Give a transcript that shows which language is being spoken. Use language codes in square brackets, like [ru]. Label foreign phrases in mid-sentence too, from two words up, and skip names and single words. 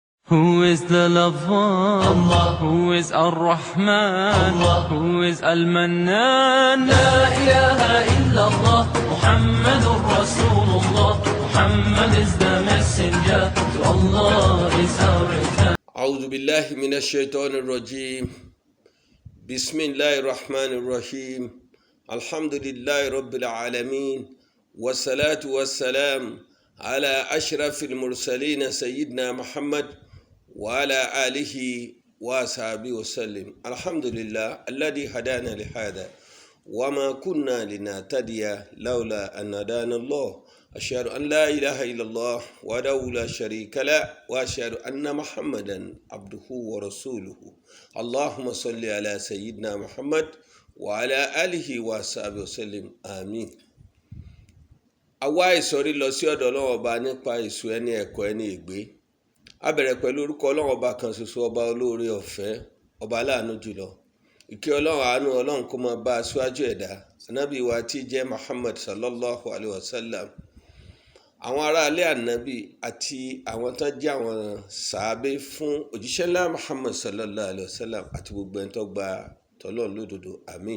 [en] Who is the lover? Allah. Who is Ar-Rahman? Allah. Who is Al-Mannan? [ar] لا إله إلا الله، محمد رسول الله. [en] Muhammad is the messenger, to Allah is our return. [ar] أعوذ بالله من الشيطان الرجيم بسم الله الرحمن الرحيم الحمد لله رب العالمين والصلاة والسلام على أشرف المرسلين سيدنا محمد وعلى آله وصحبه وسلم الحمد لله الذي هدانا لهذا وما كنا لنهتدي لولا أن هدانا الله أشهد أن لا إله إلا الله وحده لا شريك له وأشهد أن محمدا عبده ورسوله اللهم صل على سيدنا محمد وعلى آله وصحبه وسلم آمين. [yo] àwa ìsọ̀rí lọ sí ọ̀dọ̀ Ọlọ́run Ọba nípa ìsù ẹni ẹ̀kọ́ ẹni ègbé. A bẹ̀rẹ̀ pẹ̀lú orúkọ Ọlọ́run Ọba kan ṣoṣo, ọba olóore ọ̀fẹ́, ọba aláàánú jùlọ. Ìkẹ́ Ọlọ́run àánú Ọlọ́run kó máa bá aṣáájú ẹ̀dá ànábì wa tí jẹ́ Muhammad [ar] صلى الله عليه وسلم, [yo] àwọn ará ilé ànábì àti àwọn tó jẹ́ àwọn sàábé fún òjíṣẹ́ ńlá Muhammad [ar] صلى الله عليه وسلم [yo] àti gbogbo ẹni tó gba tọ́lọ́run lódodo àmín.